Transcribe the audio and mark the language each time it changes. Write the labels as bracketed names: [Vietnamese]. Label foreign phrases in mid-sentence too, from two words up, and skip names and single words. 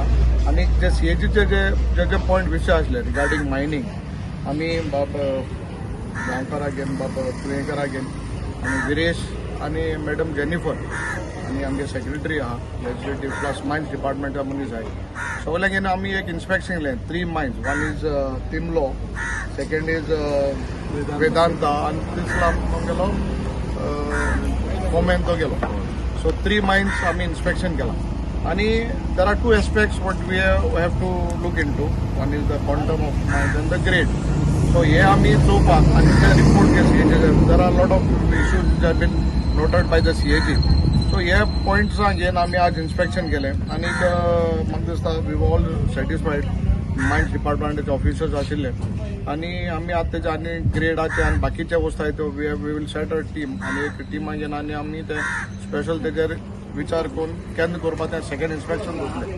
[Konkani] आनीक जे CAGचे जे पॉयंट विशय आसले [English] regarding mining [Konkani] आमी बाब गांवकाराक घेवन बाब तुयेकराक घेवन आनी गिरीश आनी मॅडम जेनिफर आनी आमगे सेक्रेटरी आहा लेजिस्लेटिव्ह प्लस मायन्स डिपार्टमेंटा मनीस आहाय सगळ्यांक घेवन आमी एक इन्स्पेक्शन केलें. 3 मायन्स. [English] one is [Konkani] तिमलो, [English] second is [Konkani] वेदांता आनी तिसरो आमगेलो मोमेंतो गेलो. सो 3 मायन्स आमी इन्स्पेक्शन केलां. [English] आनी there are 2 aspects what we have to look in to. One is the quantum of mines and the grade. [Konkani] सो हे आमी चोवपाक आनी ते रिपोर्ट [English] CAG there are lot of issues which have been noted by the CAG. [Konkani] सो हे पॉयंट्सांक घेवन आमी आज इन्स्पेक्शन केलें. आनीक म्हाका दिसता [English] we all satisfied. [Konkani] मायन्स डिपार्टमेंटाचे ऑफिसर्स आशिल्ले आनी आमी आतां तेचे आनी ग्रेडाचे आनी बाकीचे वस्तू आहाय त्यो [English] we will set a team [Konkani] आनी एक टिमा घेवन आनी आमी ते स्पेशल तेजेर विचार करून केन्ना करपाक तें [English] second inspection [Konkani] जातलें.